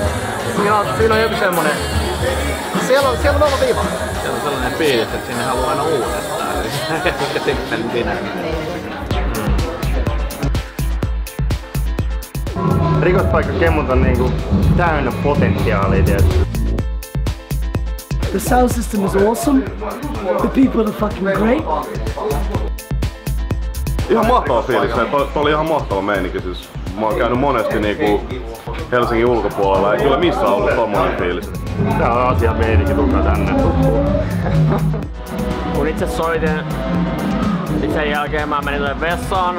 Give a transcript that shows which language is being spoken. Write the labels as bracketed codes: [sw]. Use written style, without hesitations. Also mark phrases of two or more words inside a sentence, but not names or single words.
[fi] Siinä on joku semmonen. Siellä on ollut viva. Se on sellainen fiilis, että sinne haluaa aina uudestaan. Mikä sitten minä. Rikospaikka Kemmot on niinku täynnä potentiaalia tietysti. [en] The sound system is awesome. The people are fucking great. [fi] Ihan mahtava fiilis. Toi oli ihan mahtava meininki. Siis mä oon käynyt monesti niinku Helsingin ulkopuolella. Ei kyllä missään ollut tommonen fiilis. Tää on asia meininki, tulkaa tänne. Kun itse soitin, niin sen jälkeen mä menin tuonne vessaan.